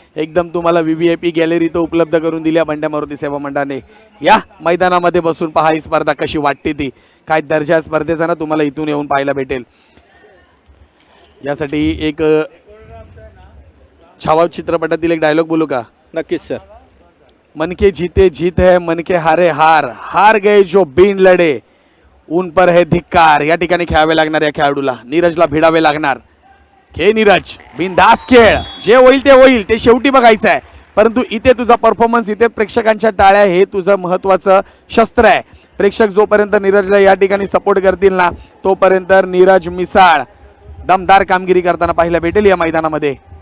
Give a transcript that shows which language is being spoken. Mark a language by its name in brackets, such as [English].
[Marathi] एकदम तुम्हाला VVIP gallery तो उपलब्ध करून दिली बंड्या मारुती सेवा मंडळाने. या मैदानामध्ये बसून पहा ही स्पर्धा कशी वाटते ती, काय दर्जा स्पर्धेचा ना तुम्हाला इथून येऊन पाहायला भेटेल. यासाठी एक छावा चित्रपटातील एक डायलॉग बोलू का? नक्कीच सर. [Hindi] मन के जीते जीत है, मन के हारे हार, हार गए जो बिन लढे उन पर है धिक्कार. [Marathi] या ठिकाणी खेळावे लागणार या खेळाडूला, नीरजला भिडावे लागणार. खेळ नीरज, बिनधास्त खेळ, जे होईल ते होईल, ते शेवटी बघायचं आहे. परंतु इथे तुझा परफॉर्मन्स, इथे प्रेक्षकांच्या टाळ्या हे तुझं महत्त्वाचं शस्त्र आहे. प्रेक्षक जोपर्यंत नीरजला या ठिकाणी सपोर्ट करतील ना तोपर्यंत नीरज मिसाळ दमदार कामगिरी करताना पाहायला भेटेल या मैदानामध्ये.